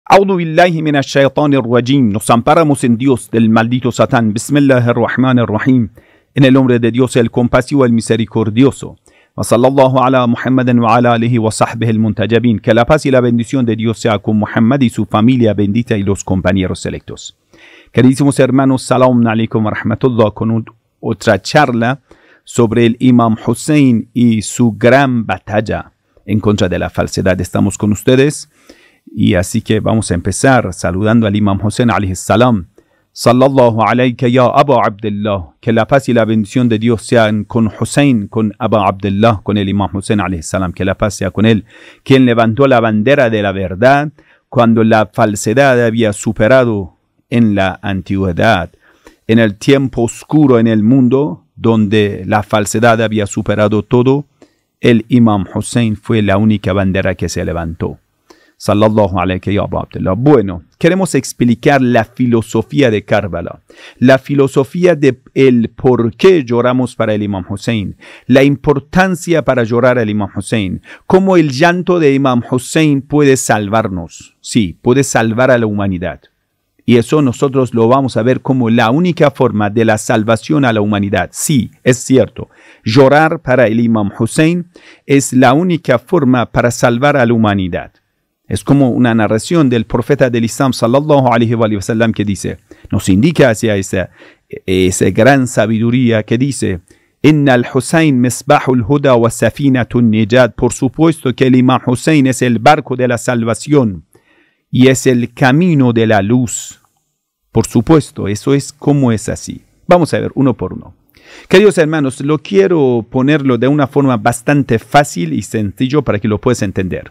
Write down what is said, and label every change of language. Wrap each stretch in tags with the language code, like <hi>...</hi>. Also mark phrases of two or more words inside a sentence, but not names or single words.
<ar>أعوذ بالله من الشيطان الرجيم.</ar> <es>Nos amparamos en Dios del maldito Satán. Bismillahirrahmanirrahim. En el nombre de Dios, el compasivo, el misericordioso.</es> <ar>وصلى الله على محمد وعلى آله وصحبه المنتجبين.</ar> <es>Que la paz y la bendición de Dios sea con Muhammad y su familia bendita y los compañeros selectos. Queridísimos hermanos,</es> <ar>السلام عليكم ورحمة الله,</ar> <es>con otra charla sobre el Imam Hussein y su gran batalla en contra de la falsedad. Estamos con ustedes y así que vamos a empezar saludando al Imam Hussein</es> <ar>عليه السلام. صلى الله عليك يا أبو عبد الله.</ar> <es>Que la paz y la bendición de Dios sean con Hussein, con Abu Abdullah, con el Imam Hussein</es> <ar>عليه السلام.</ar> <es>Que la paz sea con él, quien levantó la bandera de la verdad cuando la falsedad había superado en la antigüedad, en el tiempo oscuro en el mundo, donde la falsedad había superado todo. El Imam Hussein fue la única bandera que se levantó.</es> <ar>صلى الله عليه وسلم.</ar> <es>Bueno, queremos explicar la filosofía de Karbala, la filosofía de el por qué lloramos para el Imam Hussein, la importancia para llorar al Imam Hussein, cómo el llanto de Imam Hussein puede salvarnos, sí, puede salvar a la humanidad. Y eso nosotros lo vamos a ver como la única forma de la salvación a la humanidad. Sí, es cierto. Llorar para el Imam Hussein es la única forma para salvar a la humanidad. Es como una narración del profeta del Islam,</es> <ar>صلى الله عليه وسلم,</ar> <es>que dice, nos indica hacia esa gran sabiduría que dice,</es> <ar>إن الحسين مصباح الهدى وسفينة النجاة.</ar> <es>Por supuesto que el Imam Hussein es el barco de la salvación y es el camino de la luz. Por supuesto, eso es como es así. Vamos a ver uno por uno. Queridos hermanos, lo quiero ponerlo de una forma bastante fácil y sencillo para que lo puedas entender.</es>